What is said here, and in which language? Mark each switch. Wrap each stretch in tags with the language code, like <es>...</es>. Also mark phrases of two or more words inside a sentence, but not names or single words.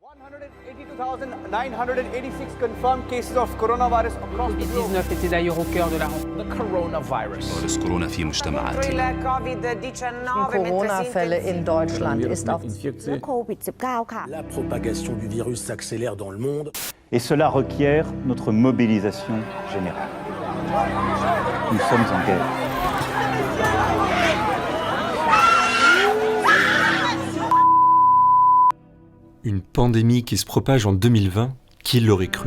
<en>182,986 confirmed cases of coronavirus across the globe.</en> <fr>Covid-19 était d'ailleurs au cœur de la rencontre.</fr> <en>The coronavirus.</en> <ar>فيروس كورونا في مجتمعاتنا.</ar> <de>Corona-Fälle in Deutschland ist auf</de> <th>โควิด-19</th> <fr>La propagation du virus s'accélère dans le monde. Et cela requiert notre mobilisation générale. Nous sommes en guerre. Une pandémie qui se propage en 2020, qui l'aurait cru?</fr>